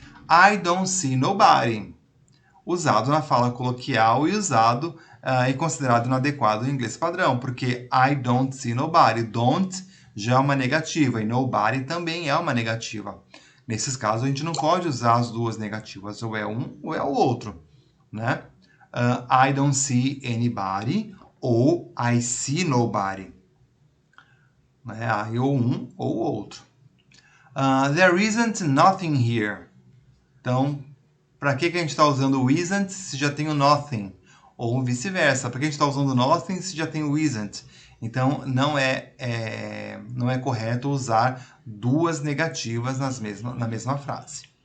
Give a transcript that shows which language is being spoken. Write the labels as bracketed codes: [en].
[en] I don't see nobody, [pt] usado na fala coloquial e considerado inadequado em inglês padrão, porque I don't see nobody. Don't já é uma negativa e nobody também é uma negativa. Nesses casos, a gente não pode usar as duas negativas, ou é um ou é o outro, né? [en] I don't see anybody ou I see nobody. Né? [pt] Aí ou um ou outro. [en] There isn't nothing here. [pt] Então, para que a gente está usando o isn't se já tem o nothing? Ou vice-versa, para que a gente está usando nothing se já tem o isn't? Então, não é correto usar duas negativas na mesma frase.